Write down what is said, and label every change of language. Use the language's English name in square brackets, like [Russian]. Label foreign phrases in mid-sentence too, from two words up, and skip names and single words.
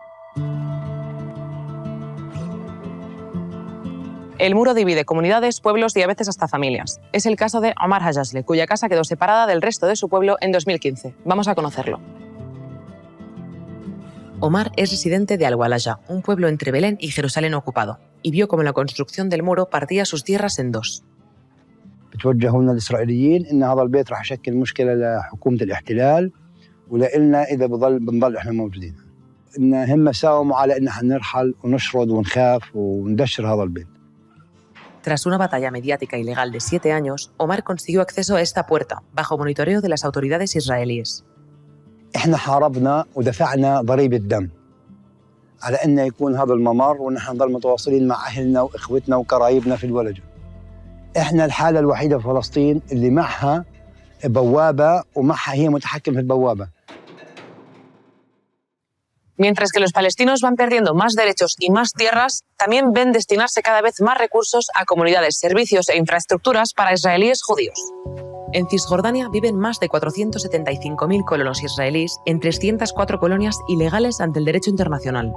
[Spanish] El muro divide comunidades, pueblos y a veces hasta familias. Es el caso de Omar Hajjasle, cuya casa quedó separada del resto de su pueblo en 2015. Vamos a conocerlo. Omar es residente de Al-Walaja, un pueblo entre Belén y Jerusalén ocupado, y vio cómo la construcción del muro partía sus tierras en dos. [Arabic] بتوجهوا الإسرائيليين إن هذا البيت راح يشكل مشكلة لحكومة الاحتلال ولنا إذا بنضل إحنا موجودين. إن هم ساوموا على إن حنرحل ونشرد ونخاف وندشر هذا البيت. [Spanish] Tras una batalla mediática ilegal de 7 años, Omar consiguió acceso a esta puerta, bajo monitoreo de las autoridades israelíes. [Arabic] إحنا حاربنا ودفعنا ضريبة دم على أن يكون هذا الممر ونحن نضل متواصلين مع أهلنا وإخوتنا وقرايبنا في الولجة. إحنا الحالة الوحيدة في فلسطين اللي معها بوابة ومعها هي متحكم في البوابة. [Spanish] Mientras que los palestinos van perdiendo más derechos y más tierras, también ven destinarse cada vez más recursos a comunidades, servicios e infraestructuras para israelíes judíos. En Cisjordania viven más de 475.000 colonos israelíes en 304 colonias ilegales ante el derecho internacional.